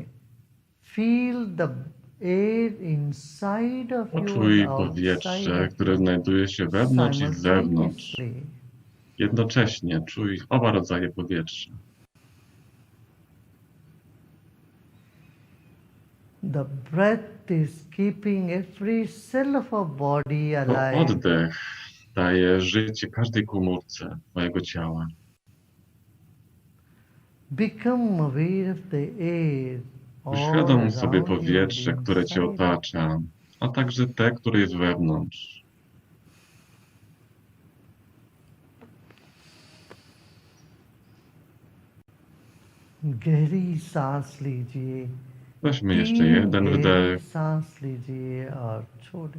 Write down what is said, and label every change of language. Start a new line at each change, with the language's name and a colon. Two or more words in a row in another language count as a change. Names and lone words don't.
English: feel the air inside of you
Polish: Poczuj
English: and outside
Polish: powietrze,
English: ऑफ
Polish: które
English: यू
Polish: znajduje się wewnątrz i zewnątrz.
English: साइमल्टेनियसली।
Polish: Jednocześnie czuj oba rodzaje powietrza.
English: The breath is keeping every cell of our body
Polish: To
English: alive.
Polish: oddech daje życie każdej komórce twojego ciała.
English: Become aware of the air all
Polish: Uświadom sobie
English: around you,
Polish: powietrze, które cię
English: inside.
Polish: otacza, a także te, które jest wewnątrz.
Hindi: गहरी सांस लीजिए।
Polish: Weźmy jeszcze 3 jeden
Hindi: गहरी
Polish: wdech
Hindi: सांस लीजिए और छोड़िए।